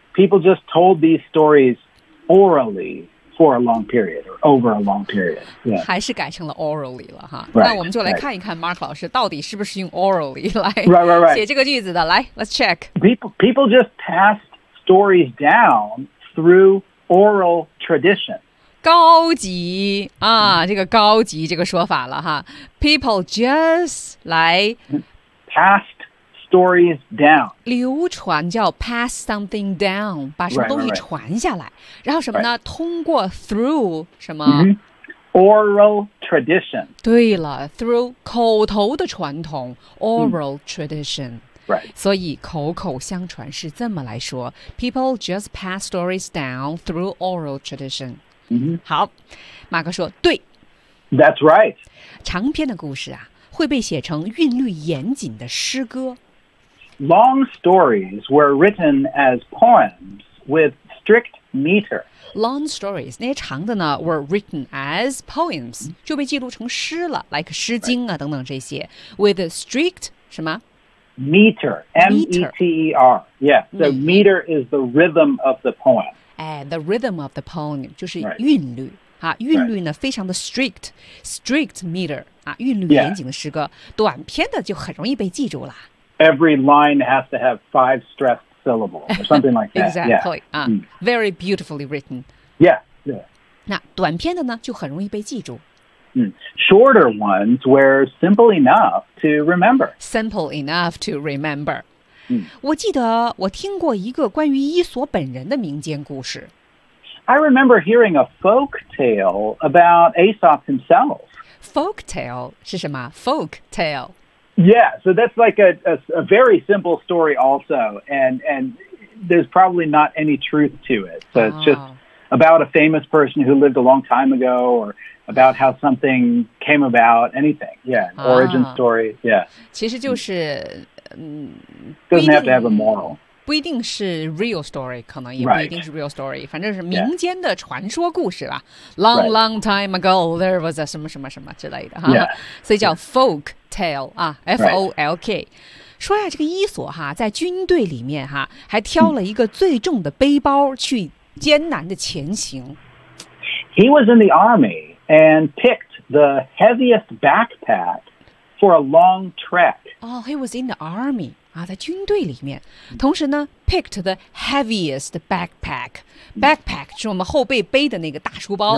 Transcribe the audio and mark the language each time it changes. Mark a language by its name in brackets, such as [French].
[English] People just told these stories orally for a long period or over a long period. Yeah. [Chinese] 还是改成了 orally 了哈。 [English] Right, [Chinese] 那我们就来看一看 Mark 老师到底是不是用 orally 来 [English] right. [Chinese] 写这个句子的。来 , [English] let's check. People just passed stories down through oral tradition. [Chinese] 高级啊、这个高级这个说法了哈。 [English] People just 来 passed. Stories down. [Chinese] 流传叫 [English] pass something down, [Chinese] 把什么东西传下来。 [English] Right. [Chinese] 然后什么呢、 [English] right. [Chinese] 通过 through 什么、 [English] Oral tradition. [Chinese] 对了 through 口头的传统 oral tradition.、 [English] Right. [Chinese] 所以口口相传是这么来说 [English] People just pass stories down through oral tradition.、 [Chinese] 好马哥说对。 [English] That's right. [Chinese] 长篇的故事啊会被写成韵律严谨的诗歌。 [English] Long stories were written as poems with strict meter. Long stories, [Chinese] 那些长的呢 [English] were written as poems, [Chinese] 就被记录成诗了 [English] like [Chinese] 诗经啊、 [English] right. [Chinese] 等等这些 [English] with a strict, [Chinese] 什么 [English] Meter, M-E-T-E-R, yeah, the meter is the rhythm of the poem. The rhythm of the poem, [Chinese] 就是韵律、 [English] right. [Chinese] 啊、韵律呢、right. 非常的 strict, strict meter,、啊、韵律严谨的诗歌、 [English] yeah. [Chinese] 短篇的就很容易被记住了。 [English] Every line has to have 5 stressed syllables or something like that. exactly. Yeah.、 Very beautifully written. Yeah. Yeah. [Chinese] 那短篇的呢就很容易被记住。 [English] Shorter ones were simple enough to remember. Simple enough to remember.、 Mm. [Chinese] 我记得我听过一个关于伊索本人的民间故事。 [English] I remember hearing a folk tale about Aesop himself. Folk tale 是什么 ？Folk tale. Yeah, so that's like a very simple story also, and there's probably not any truth to it. So it's just about a famous person who lived a long time ago, or about how something came about, anything. Yeah, origin story. Yeah. [Chinese] 其实就是 [English] Doesn't have to have a moral. [Chinese] 不一定是 real story， 可能也不一定是 real story， 反正是民间的传说故事吧。 [English] Long, long time ago, there was a [Chinese] 什么什么什么之类的哈， [English] yeah. [Chinese] 所以叫 folk tale 啊 ，folk。说呀，这个伊索哈在军队里面哈，还挑了一个最重的背包去艰难的前行。 [English] He was in the army and picked the heaviest backpack for a long trek. Oh, he was in the army. [Chinese] 啊，在军队里面，同时呢 ， [English] picked the heaviest backpack [Chinese] 是我们后背背的那个大书包，